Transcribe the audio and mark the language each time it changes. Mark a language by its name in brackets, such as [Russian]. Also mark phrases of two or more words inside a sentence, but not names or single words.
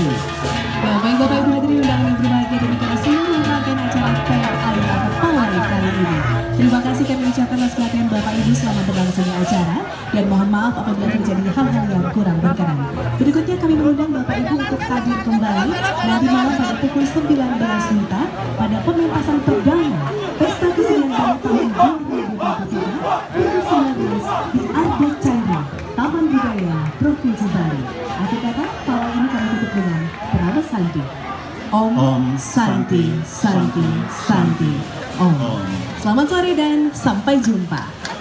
[Indonesian] Baik Bapak Ibu hadirin undangan yang berbahagia, demikian seluruh rangkaian acara PLI atau Pawai kali ini. Terima kasih kami ucapkan atas perhatian Bapak Ibu selama berlangsungnya acara, dan mohon maaf apabila terjadi hal-hal yang kurang berkenan. Berikutnya kami mengundang Bapak Ibu untuk hadir kembali nanti malam pada pukul 19 WITA pada pementasan perdana Pesta Kesenian Bali tahun 2023 di Adat Cairo, Taman Budaya Provinsi Bali. Akhir kata, pawai ini kami tutup dengan Pranava Santi. [Sanskrit] Om Santi Santi Santi Om. [Indonesian] Selamat sore dan sampai jumpa.